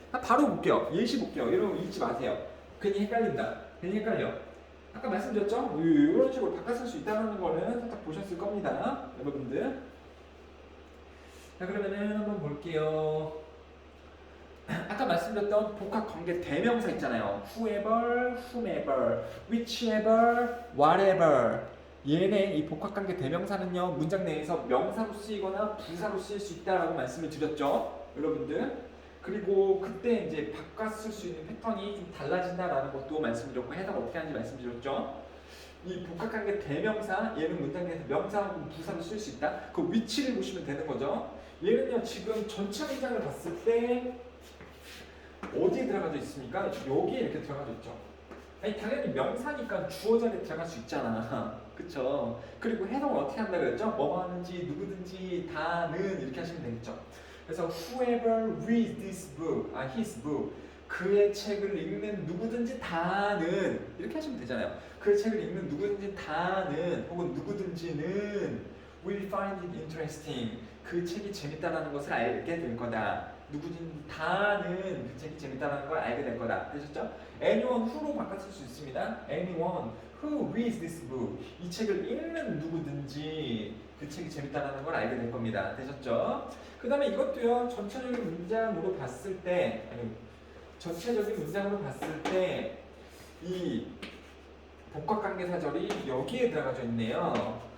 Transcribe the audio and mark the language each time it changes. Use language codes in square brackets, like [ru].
[ko] 바로 볼게요. 예시 볼게요. 여러분 읽지 마세요. 괜히 헷갈린다. 괜히 헷갈려. 아까 말씀드렸죠? 이런 식으로 바꿔 쓸 수 있다는 거는 살짝 보셨을 겁니다. 여러분들. 자 그러면은 한번 볼게요. 아까 말씀드렸던 복합관계 대명사 있잖아요. [en] whoever, whomever, whichever, whatever. [ko] 얘네 이 복합관계 대명사는요 문장 내에서 명사로 쓰이거나 부사로 쓰일 수 있다라고 말씀을 드렸죠, 여러분들. 그리고 그때 이제 바꿔 쓸 수 있는 패턴이 좀 달라진다라는 것도 말씀드렸고 해석 어떻게 하는지 말씀드렸죠. 이 복합관계 대명사 얘는 문장 내에서 명사하고 부사로 쓸 수 있다. 그 위치를 보시면 되는 거죠. 얘는요 지금 전체 문장을 봤을 때 어디에 들어가져 있습니까? 여기에 이렇게 들어가져 있죠. 아니 당연히 명사니까 주어 자리에 들어갈 수 있잖아. 그쵸? 그리고 해석을 어떻게 한다 그랬죠? 뭐 하는지 누구든지 다는 이렇게 하시면 되겠죠. 그래서 [en] whoever reads this book, his book, [ko] 그의 책을 읽는 누구든지 다는 이렇게 하시면 되잖아요. 그의 책을 읽는 누구든지 다는 혹은 누구든지는 [en] will find it interesting, [ko] 그 책이 재밌다라는 것을 알게 될 거다. 누구든지 다는 그 책이 재밌다는 걸 알게 될 거다. 되셨죠? anyone who로 바꿨을 수 있습니다. [en] anyone who reads this book. [ko] 이 책을 읽는 누구든지 그 책이 재밌다는 걸 알게 될 겁니다. 되셨죠? 그 다음에 이것도요. 전체적인 문장으로 봤을 때 전체적인 문장으로 봤을 때 이 복합관계사절이 여기에 들어가져 있네요.